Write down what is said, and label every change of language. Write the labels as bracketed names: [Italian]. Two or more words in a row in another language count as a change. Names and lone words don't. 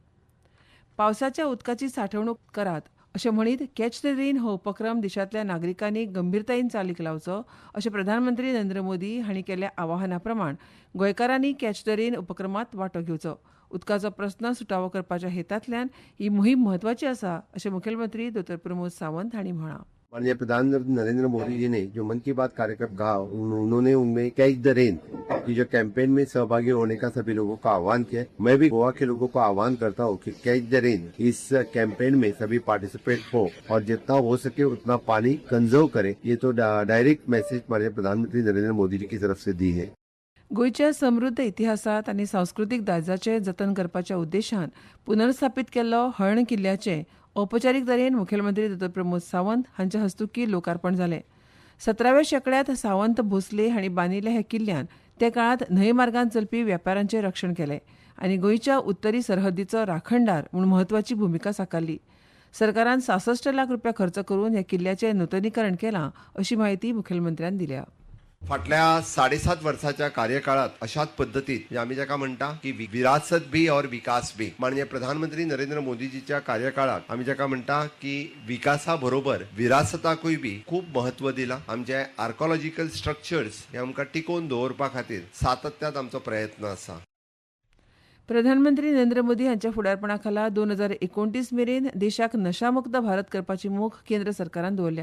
[Konkani] पावसाच्या उदकाची साठवणूक करात अशें म्हणीत [English] catch the rain [Konkani] हो उपक्रम देशांतल्या नागरिकांनी गंभीरतायेन चालीक लावचो अशें प्रधानमंत्री नरेंद्र मोदी हांणी केल्ल्या आवाहना प्रमाण गोंयकारांनी [English] catch the rain [Konkani] उपक्रमांत वांटो घेवचो. उदकाचो प्रस्न सुटावो करपाच्या हेतांतल्यान ही मोहीम म्हत्वाची आसा अशें मुखेलमंत्री डॉ. प्रमोद सावंत हांणी म्हळां. [Hindi] माननीय प्रधानमंत्री नरेंद्र मोदी जी ने जो मन की बात कार्यक्रम कहा उन्होंने उनमें [English] catch the rain [Hindi] की जो कैंपेन में सहभागी होने का सभी लोगों को आह्वान किया. मैं भी गोवा के लोगों को आह्वान करता हूँ कि [English] catch the rain [Hindi] इस कैंपेन में सभी पार्टिसिपेट हो और जितना हो सके उतना पानी कंजर्व करें. ये तो [English] direct message [Hindi] माननीय प्रधानमंत्री नरेंद्र मोदी जी की तरफ से दी है. [Konkani] गोंयच्या समृद्ध इतिहासांत आनी सांस्कृतीक दायजाचें जतन करपाच्या उद्देशान पुनर्स्थापीत केल्लो हळर्ण किल्ल्याचें औपचारीक तरेन मुखेलमंत्री डॉ. प्रमोद सावंत हांच्या हस्तुकीं लोकार्पण जालें. 17व्या शेंकड्यांत सावंत भोसले हांणी बांदिल्ल्या ह्या किल्ल्यान ते काळांत न्हंय मार्गान चलपी वेपाऱ्यांचें रक्षण केलें आनी गोंयच्या उत्तरी सरहद्दीचो राखणदार म्हूण म्हत्वाची भुमिका साकारली. सरकारान 66 लाख रुपया खर्च करून ह्या किल्ल्याचें नूतनीकरण केलां अशी माहिती मुखेलमंत्र्यान दिल्या. फाटल्या 7.5 वर्षाच्या कार्यकाळात अशाच पद्धतीत आम्ही जाका म्हणटा की [Hindi] विरासत भी और विकास भी [Konkani] माननीय प्रधानमंत्री नरेंद्र मोदीजीच्या कार्यकाळात आम्ही जाका म्हणटा की विकासा बरोबर विरासताकूय बी खूप महत्व दिला. आमचे [English] archaeological structures [Konkani] हे आमकां टिकोवन दवरपा खातीर सातत्यात आमचो प्रयत्न आसा. प्रधानमंत्री नरेंद्र मोदी हांच्या फुडारपणा खाला 2029 मेरेन देशाक नशामुक्त भारत करपाची मोख केंद्र सरकारान दवरल्या.